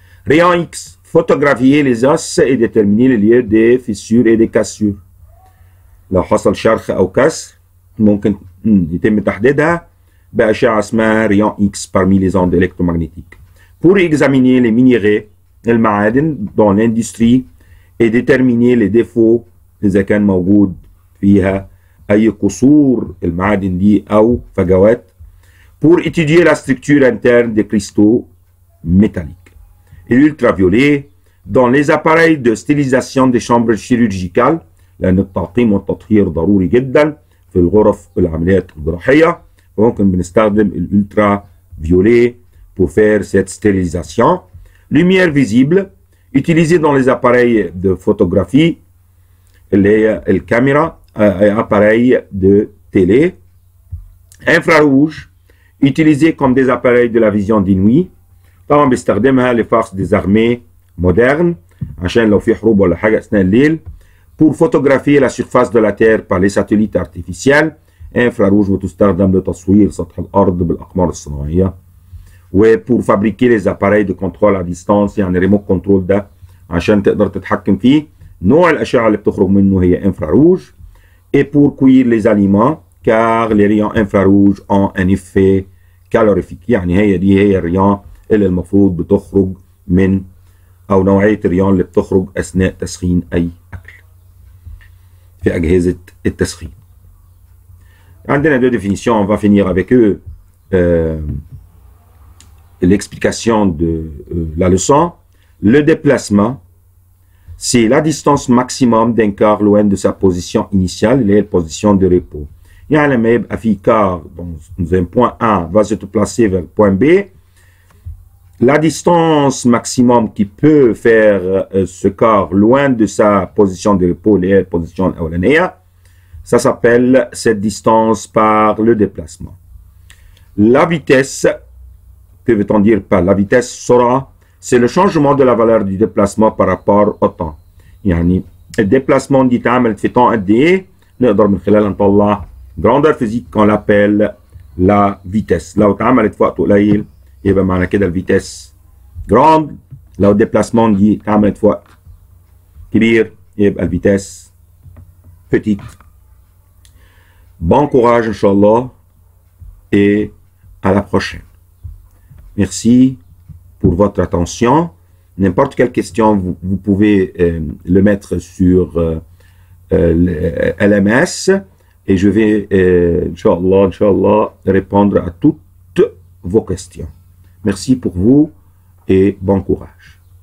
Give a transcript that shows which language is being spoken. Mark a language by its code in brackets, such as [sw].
[fr] Rayon X, photographier les os et déterminer les lieux des fissures et des cassures. [ar] لو حصل شرخ أو كسر ممكن يتم تحديدها بأشعة اسمها [fr] rayon X parmi les ondes électromagnétiques. Pour examiner les minéraux, [ar] المعادن [fr] dans l'industrie et déterminer les défauts [ar] إذا كان موجود فيها أي قصور المعادن دي أو فجوات. [fr] Pour étudier la structure interne des cristaux métalliques. Et l'ultraviolet dans les appareils de stérilisation des chambres chirurgicales [ar] لأن التعقيم والتطهير ضروري جدا في الغرف العمليات الجراحية، فممكن بنستخدم [fr] l'ultraviolet pour faire cette stérilisation. Lumière visible utilisée dans les appareils de photographie [ar] اللي هي الكاميرا [fr] appareils de télé. Infrarouge utilisé comme des appareils de la vision de nuit. [ar] طبعا بيستخدمها [fr] les forces des armées modernes [ar] عشان لو في حروب ولا حاجة أثناء الليل. [fr] Pour photographier la surface de la Terre par les satellites artificiels. [ar] infrarouge بتستخدم لتصوير سطح الأرض بالأقمار الصناعية. و [fr] pour fabriquer les appareils de contrôle à distance [ar] يعني ريموت كنترول ده عشان تقدر تتحكم فيه. نوع الأشعة اللي بتخرج منه هي infrarouge. [fr] Et pour cuire les aliments car les rayons infrarouges ont un effet calorifique. [ar] يعني هي الريون اللي المفروض بتخرج من أو نوعية الريون اللي بتخرج أثناء تسخين أي أكل في أجهزة التسخين. عندنا [fr] deux définitions, on va finir avec eux l'explication de la leçon. Le déplacement, c'est la distance maximum d'un quart loin de sa position initiale, [ar] اللي هي [fr] position de repos. [ar] يعني لما يبقى في [fr] quart dans un point A va se déplacer vers le point B, la distance maximum qui peut faire ce quart loin de sa position de repos, [ar] اللي هي [fr] position [ar] الأولانية, [fr] ça s'appelle cette distance par le déplacement. La vitesse, que veut-on dire par la vitesse سرعة, c'est le changement de la valeur du déplacement par rapport au temps. [ar] يعني الديبلاسمون دي اتعملت في temps قد ايه نقدر من خلالها نطلع [fr] grandeur physique qu'on l'appelle la vitesse. [ar] لو اتعملت في وقت قليل يبقى معنى كده الفيتس grand. لو الديبلاسمون دي اتعملت في وقت كبير يبقى الفيتس petit. [fr] Bon courage Inch'Allah et à la prochaine. Merci pour votre attention. N'importe quelle question, vous pouvez le mettre sur LMS et je vais, Inch'Allah, répondre à toutes vos questions. Merci pour vous et bon courage.